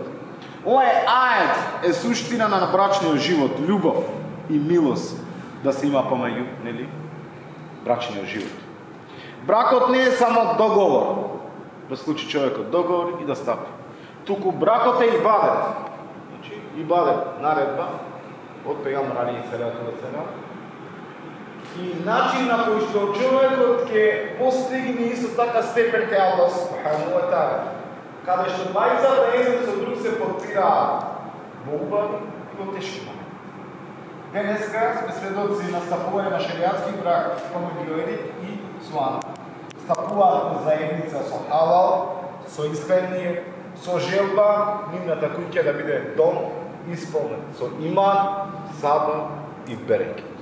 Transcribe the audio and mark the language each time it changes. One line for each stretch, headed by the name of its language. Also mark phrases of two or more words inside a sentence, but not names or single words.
Macedonian: Овој ајет е суштина на брачниот живот, љубов и милост да се има помеѓу, нели, брачниот живот. Бракот не е само договор, да случи човекот договор и да стапи. Туку бракот е ибадет. Значи, ибадет, наредба од пегамбер
Arabic: عليه الصلاة والسلام.
Macedonian: И начин на кој што човекот ќе постигне исто така степен кај Аллах
Arabic: سبحانه وتعالى.
Macedonian: Каде што двајцата еден со друг се подпираат во убави и во тешки моменти. Денеска сме сведоци на стапување на шеријатски брак помеѓу Ерик и Суана. Стапуваат во заедница со халал, со искрение, со желба, нивната куќа да биде дом исполнет со иман, сабр и берекет.